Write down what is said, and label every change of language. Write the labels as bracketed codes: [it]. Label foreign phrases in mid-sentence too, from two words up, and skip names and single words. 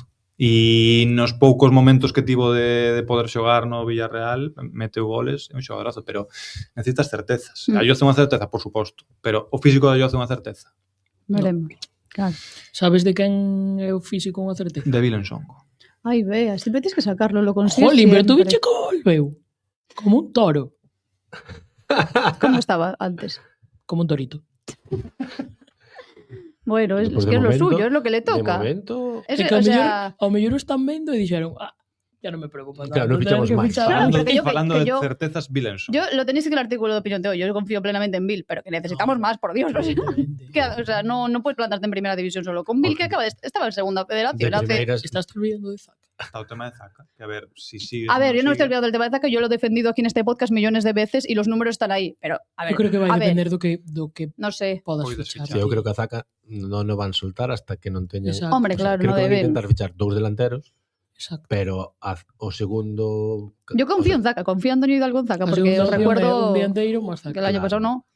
[gl] E nos poucos momentos que tivo de poder xogar no Villarreal, meteu goles, é un xogadorazo, pero necesitas certezas. A Yoce é unha certeza, por suposto, pero o físico da Yoce é unha certeza. Veremos. Claro. Sabes de quen é o físico unha certeza? De Vilensongo. Ai, vea, sempre tens que sacarlo, [es] lo consigues Jolín, pero siempre. [gl] tú viche como volveu. Como un toro. Como estaba antes? Como un torito. [es] Bueno, es que es lo suyo, es lo que le toca. De momento... Es, que o sea... [gl] ao mellor o están vendo e dixeron, ya non me preocupa tanto. Claro, non fichamos máis. Falando de certezas, Bill Enson. [es] Yo lo tenéis en el artículo de opinión de hoy. Yo confío plenamente en Bill, pero que necesitamos más, por Dios. O sea, no puedes plantarte en primera división solo con Bill, que estaba en segunda federación. Estás olvidando de Zaca. Está el tema de Zaca. Que a ver, si sigue. A ver, yo no estoy olvidando del tema de Zaca. Yo lo he defendido aquí en este podcast millones de veces y los números están ahí. Pero, a ver. Yo [gl] creo que vai a depender do que [es] no sé. [gl] podas fichar. Sí, eu creo que a Zaca non o van soltar hasta que non teñan... [es] Hombre, claro, creo no que van a deben. intentar fichar 2 delanteros. Exacto. [gl] Pero o segundo... [es] Yo confío en Zaca, confío en Antonio Hidalgo en Zaca, porque os recuerdo [gl] un dianteiro máis Zaca. [es] Que el año pasado no.